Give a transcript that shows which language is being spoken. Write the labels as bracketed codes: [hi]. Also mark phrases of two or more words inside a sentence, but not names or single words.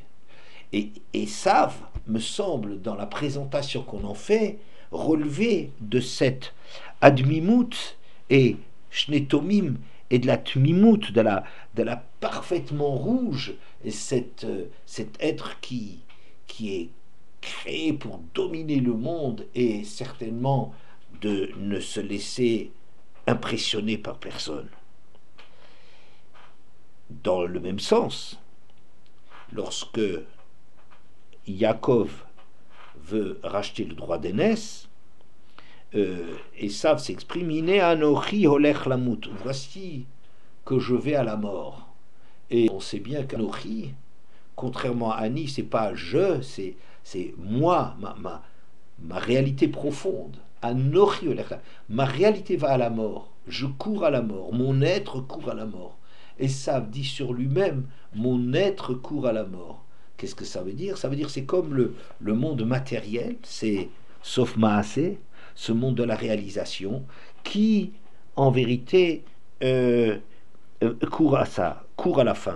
[fr] Et Esav, me semble, dans la présentation qu'on en fait, relever de cette admimout et shnetomim et de la tmimout, de la parfaitement rouge, et cet être qui est créé pour dominer le monde et certainement de ne se laisser impressionner par personne. Dans le même sens, lorsque Yaakov veut racheter le droit d'aînesse, Esav s'exprime [he] הנה אנכי הולך למות. [fr] Voici que je vais à la mort. Et on sait bien qu'anochi, contrairement à Ani, c'est pas je, c'est moi, ma réalité profonde. [he] אנכי הולך למות. [fr] Ma réalité va à la mort. Je cours à la mort. Mon être court à la mort. Esav dit sur lui-même mon être court à la mort. Qu'est-ce que ça veut dire? Ça veut dire c'est comme le monde matériel, c'est sauf Maasé, ce monde de la réalisation, qui en vérité court à ça, court à la fin.